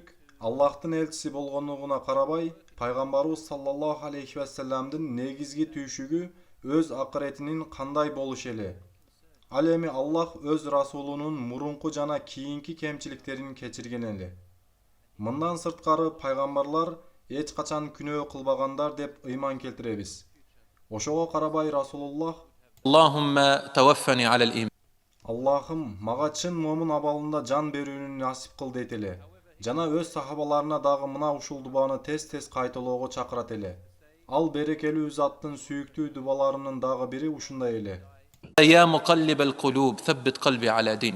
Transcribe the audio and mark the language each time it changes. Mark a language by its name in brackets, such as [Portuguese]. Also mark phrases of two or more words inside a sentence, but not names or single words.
[Kyrgyz] Аллахтын элчиси болгондугуна карабай, пайгамбарыбыз [Arabic] صلى الله عليه وسلم [Kyrgyz] негизги түйшүгү өз акыретинин кандай болуш эле. Ал эми Аллах өз расулунун мурунку жана кийинки кемчиликтерин кечирген эле. Мындан сырткары пайгамбарлар эч качан күнөө кылбагандар деп ыйман келтиребиз. Ошого карабай Расулуллах, [Arabic] اللهم توفني على الإيمان. [Kyrgyz] Аллахым, мага чын момун абалында жан берүүнү насип кыл дейт эле. Жана өз сахабаларына дагы мына ушул дубаны тез-тез кайталоого чакырат эле. Ал берекелүү заттын сүйүктүү дубаларынын дагы бири ушундай эле. [Arabic] يا مقلب القلوب، ثبت قلبي على دينك.